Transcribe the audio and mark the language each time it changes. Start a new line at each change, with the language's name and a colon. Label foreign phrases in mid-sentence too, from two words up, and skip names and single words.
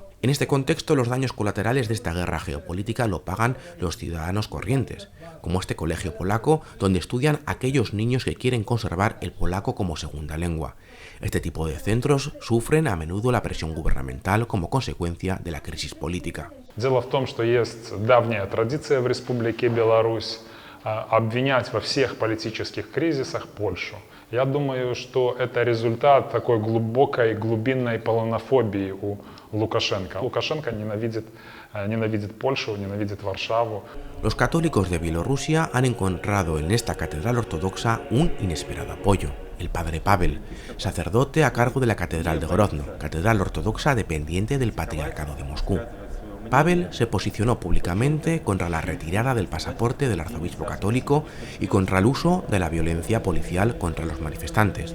Spanish: En este contexto, los daños colaterales de esta guerra geopolítica lo pagan los ciudadanos corrientes, como este colegio polaco donde estudian aquellos niños que quieren conservar el polaco como segunda lengua. Este tipo de centros sufren a menudo la presión gubernamental como consecuencia de la crisis política.
Russian: Дело в том, что есть давняя традиция в Республике Беларусь обвинять во всех политических кризисах Польшу. Я думаю, что это результат такой глубокой, глубинной полонофобии у Лукашенко. Лукашенко ненавидит Польшу, ненавидит Варшаву.
Spanish: Los católicos de Bielorrusia han encontrado en esta catedral ortodoxa un inesperado apoyo. El padre Pavel, sacerdote a cargo de la catedral de Grodno, catedral ortodoxa dependiente del Patriarcado de Moscú. Pavel se posicionó públicamente contra la retirada del pasaporte del arzobispo católico y contra el uso de la violencia policial contra los manifestantes.